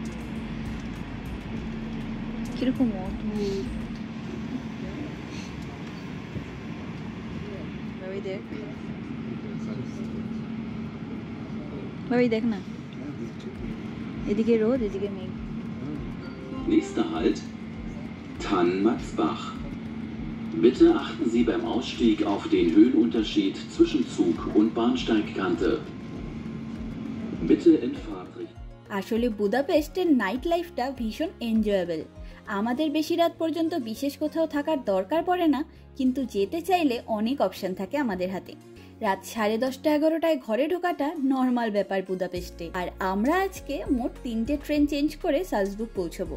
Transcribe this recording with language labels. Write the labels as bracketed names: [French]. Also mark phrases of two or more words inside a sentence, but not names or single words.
[Bangla] কিরকম অদ্ভুত ভাবি, দেখ ভাবি, দেখ না, এদিকে রোদ, এদিকে মেঘ। [German] Nächster Halt, Thann-Matzbach. Bitte achten Sie beim Ausstieg auf den Höhenunterschied zwischen Zug und Bahnsteigkante. Bitte in Fahrtrichtung. [Bangla] আসলে বুদাপেস্টের নাইট লাইফটা ভীষণ এনজয়েবল। আমাদের বেশি রাত পর্যন্ত বিশেষ কোথাও থাকার দরকার পড়ে না, কিন্তু যেতে চাইলে অনেক অপশন থাকে আমাদের হাতে। রাত 10:30-11টায় ঘরে ঢোকাটা নর্মাল ব্যাপার বুদাপেস্টে। আর আমরা আজকে মোট 3টে ট্রেন চেঞ্জ করে সালজবুর্গ পৌঁছবো।